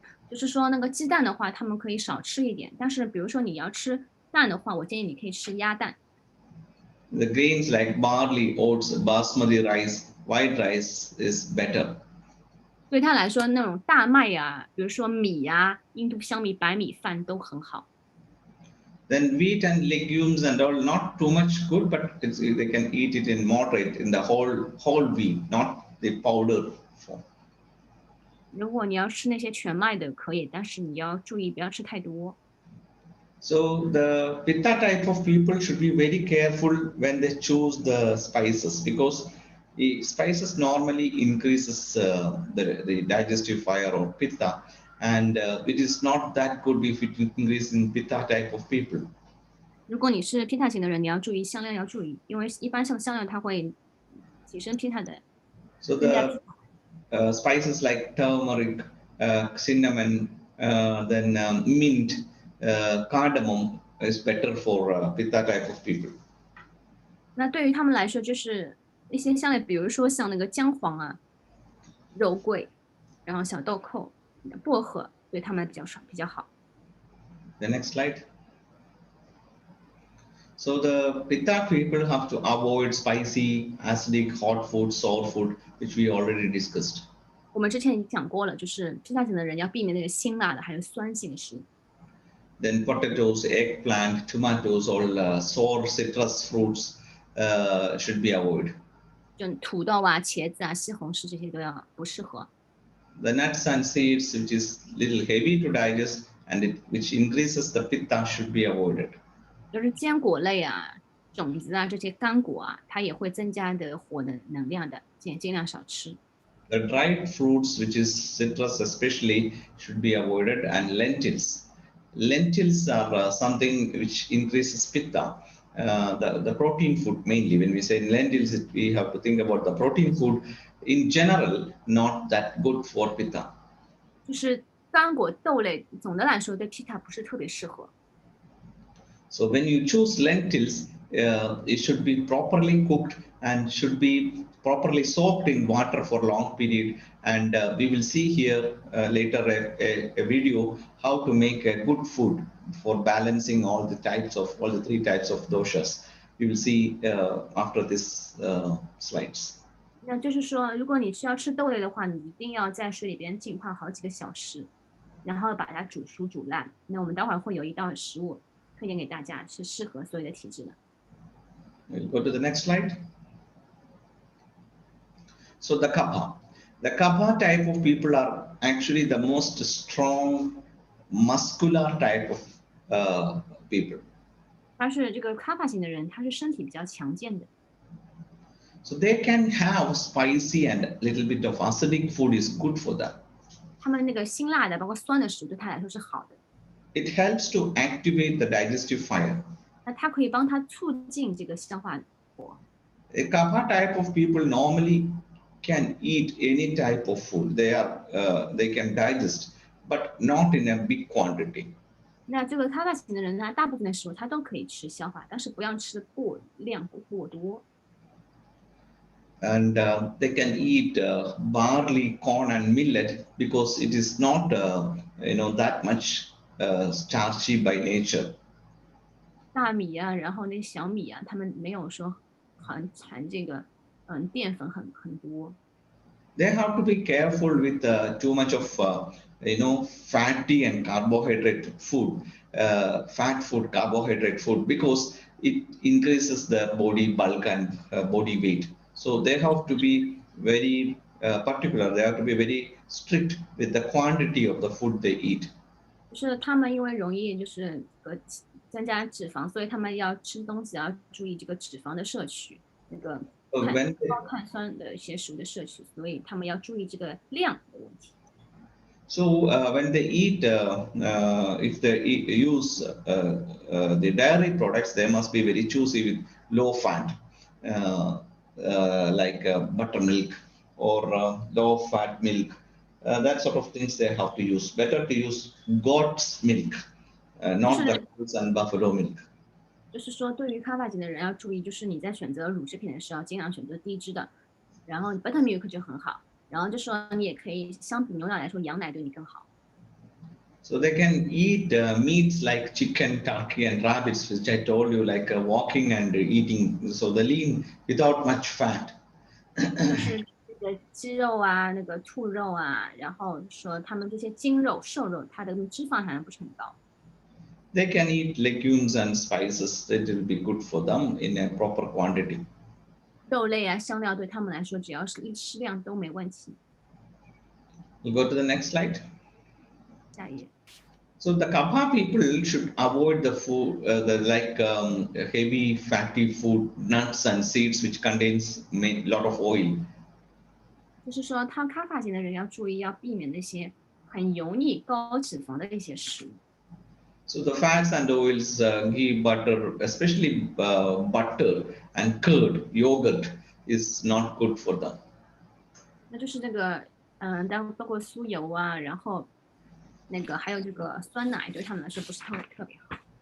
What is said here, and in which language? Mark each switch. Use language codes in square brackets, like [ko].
[zh] 就是说那个鸡蛋的话，他们可以少吃一点，但是比如说你要吃蛋的话，我建议你可以吃鸭蛋。 [en] The grains like barley, oats, basmati rice, white rice is better. [zh] 对他来说，那种大麦呀、比如说米呀、印度香米、白米饭都很好。 [en] Then wheat and legumes and all not too much good, but they can eat it in moderate in the whole wheat, not the powder form. [zh] 如果你要吃那些全麦的可以，但是你要注意不要吃太多。 [en] So the pitta type of people should be very careful when they choose the spices, because the spices normally increases the digestive fire or pitta, and it is not that good if it increases in pitta type of people. [zh] 如果你是 Pitta 型的人，你要注意香料要注意，因为一般像香料它会提升 Pitta 的， [en] So [zh] 增加 [en] the spices like turmeric, cinnamon, then mint, cardamom is better for pitta type of people. [zh] 那对于他们来说，就是一些香料，比如说像那个姜黄啊、肉桂，然后小豆蔻、薄荷，对他们比较好。 [en] The next slide. So the pitta people have to avoid spicy, acidic, hot food, sour food, which we already discussed. [zh] 我们之前已经讲过了，就是 Pitta 型的人要避免那个辛辣的，还有酸性的食物。 [en] Then potatoes, eggplant, tomatoes, all sour citrus fruits should be avoided. [zh] 就土豆啊、茄子啊、西红柿这些都要不适合。 [en] The nuts and seeds, which is little heavy to digest and which increases the pitta, should be avoided. [zh] 就是坚果类啊、种子啊这些干果啊，它也会增加的火的能量的，尽量少吃。 [en] The dried fruits, which is citrus especially, should be avoided, and lentils. Lentils are something which increases pitta. The protein food mainly. When we say lentils, we have to think about the protein food. In general, not that good for pitta. [zh] 就是干果豆类，总的来说对 Pitta 不是特别适合。 [en] So when you choose lentils, it should be properly cooked and should be properly soaked in water for a long period. And we will see here later a video how to make a good food for balancing all the three types of doshas. We will see after this slides. [zh] 那就是说，如果你需要吃豆类的话，你一定要在水里边浸泡好几个小时，然后把它煮熟煮烂。那我们待会儿会有一道食物推荐给大家，是适合所有的体质的。 [en] We'll go to the next slide. So the kapha type of people are actually the most strong, muscular type of people. [zh] 他是这个 Kapha 型的人，他是身体比较强健的， [en] So they can have spicy and a little bit of acidic food is good for them. [zh] 他们那个辛辣的，包括酸的食物对他来说是好的。 [en] It helps to activate the digestive fire. [zh] 那它可以帮他促进这个消化火。 [en] A kapha type of people normally can eat any type of food. They can digest but not in a big quantity. [zh] 那这个开发型的人呢，大部分的食物他都可以吃消化，但是不要吃过量过多。 [en] And they can eat barley, corn, and millet because it is not, that much starchy by nature. [zh] 大米啊，然后那小米啊，他们没有说含这个淀粉很多。 [en] They have to be careful with too much of fatty and carbohydrate food, fat food, carbohydrate food, because it increases the body bulk and body weight. So they have to be very particular. They have to be very strict with the quantity of the food they eat. [zh] 就是他们因为容易就是增加脂肪，所以他们要吃东西要注意这个脂肪的摄取，那个 [en] So when they, [zh] 高碳酸的一些食物的摄取，所以他们要注意这个量的问题。 [en] So when they eat, if they use the dairy products, they must be very choosy with low fat, like buttermilk or low fat milk. That sort of things they have to use. Better to use goat's milk, [zh] 就 [en] not [zh] 是 [en] the cows and buffalo milk. [zh] 就是说，对于开发型的人要注意，就是你在选择乳制品的时候，尽量选择低脂的，然后 buttermilk 就很好，然后就说你也可以相比牛奶来说，羊奶对你更好。 [en] So they can eat meats like chicken, turkey, and rabbits, which I told you, like walking and eating. So the lean without much fat. [zh] 就是这个鸡肉啊，那个兔肉啊，然后说他们这些精肉、瘦肉，它的脂肪含量不是很高。 [en] They can eat legumes and spices. It will be good for them in a proper quantity. [zh] 肉类啊、香料对他们来说，只要是适量都没问题。 [en] We'll go to the next slide. [zh] 下一页。 [en] So the kapha people should avoid the food, the like heavy fatty food, nuts and seeds, which contains a lot of oil. [zh] 就是说，他开发型的人要注意，要避免那些很油腻、高脂肪的一些食物。 [en] So the fats and oils, ghee, butter, especially butter and curd, yogurt, is not good for them. [zh] 那就是那个，包括酥油啊，然后那个还有这个酸奶，对他们来说不是特别好。